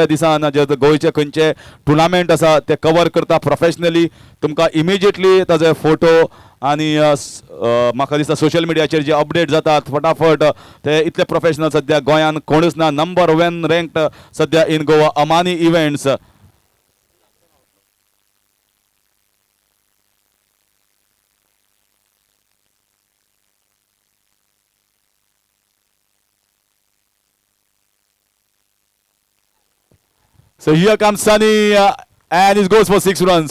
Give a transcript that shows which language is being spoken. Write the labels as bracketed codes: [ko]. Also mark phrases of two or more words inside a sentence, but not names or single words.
[kok] दिसान जे गोंयचे खंयचे टुर्नामेंट आसा ते कवर करता प्रोफेशनली तुमकां इमिजिएटली ताजे फोटो आनी म्हाका दिसता सोशल मिडियाचेर जे अपडेट जातात फटाफट ते इतले प्रोफेशनल सद्या गोंयान कोणूच ना [en] number 1 ranked [kok] सद्या [en] in Goa [kok] अमानी इव्हेंट्स [en] So here comes Sunny and he goes for 6 runs.